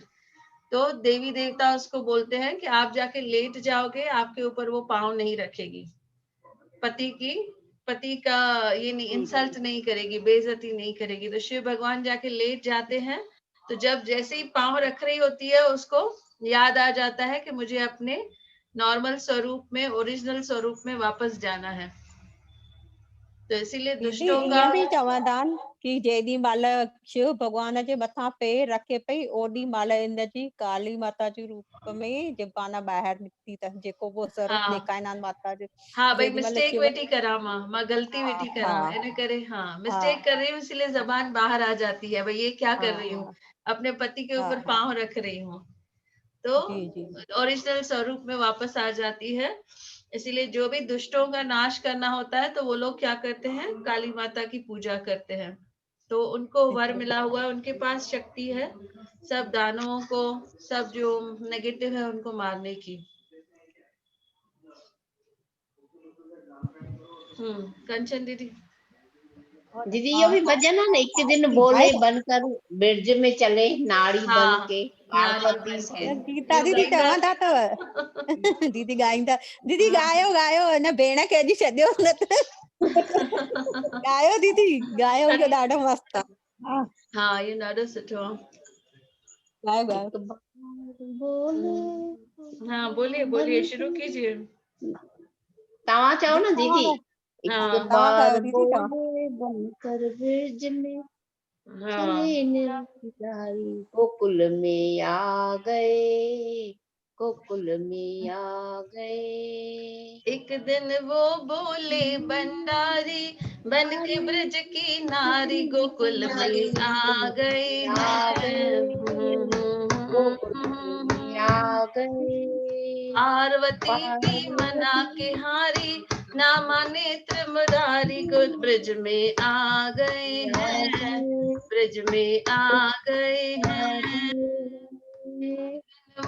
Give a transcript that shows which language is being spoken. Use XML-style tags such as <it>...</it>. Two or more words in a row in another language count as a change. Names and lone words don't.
<hi>तो देवी देवता उसको बोलते हैं कि आप जाके लेट जाओगे, आपके ऊपर वो पाँव नहीं रखेगी, पति का ये नहीं इंसल्ट नहीं करेगी, बेइज्जती नहीं करेगी। तो शिव भगवान जाके लेट जाते हैं, तो जब जैसे ही पाँव रख रही होती है उसको याद आ जाता है कि मुझे अपने नॉर्मल स्वरूप में, ओरिजिनल स्वरूप में वापस जाना है। तो इसीलिए दुष्टों का</hi> <sd>ईअं बि चवंदा आहिनि कि जेॾी महिल शिव भगवान जे मथां पेर रखे पई ओॾी महिल इनजी काली माता जे रूप में ज़बान ॿाहिरि निकिती अथसि, जेको वो स्वरूप ॾेखारींदा आहिनि माता जो।</sd> <hi>हाँ भाई,</hi> <sd>जेॾी महिल मिस्टेक शिव वेठी करा मां गलती वेठी करा, इन करे</sd> <hi>हाँ मिस्टेक कर रही हूँ, इसलिए जबान बाहर आ जाती है, भाई ये क्या कर रही हूँ, अपने पति के ऊपर पाँव रख रही हूँ, तो ओरिजिनल स्वरूप में वापस आ जाती है। इसीलिए जो भी दुष्टों का नाश करना होता है तो वो लोग क्या करते हैं, काली माता की पूजा करते हैं। तो उनको वर मिला हुआ है, उनके पास शक्ति है सब दानवों को, सब जो नेगेटिव है उनको मारने की। कंचन दीदी। दीदी ये भी भजन है ना, एक दिन बोले बनकर ब्रिज में चले नाड़ी बन के पार्वती से।</hi> <sd>गीता दीदी चवंदा अथव दीदी ॻाईंदा, दीदी ॻायो हिन भेण खे अॼु छॾियो न त ॻायो दीदी, ॻायो, इहो ॾाढो मस्तु आहे। हाँ, ये ॾाढो सुठो आहे।</sd> <hi>हाँ बोलिए शुरू कीजिए।</hi> <sd>तव्हां चओ न दीदी।</sd> <hi>एक बार बोले बनकर ब्रिज में चले निर्विचारी, गोकुल में आ गए, गोकुल में आ गए। एक दिन वो बोले भंडारी बन के ब्रज की नारी, गोकुल में आ गए हैं, पार्वती की मना के हारी, ना माने त्रिपुरारी, ब्रज में आ गए हैं, ब्रज में आ गए हैं।</hi>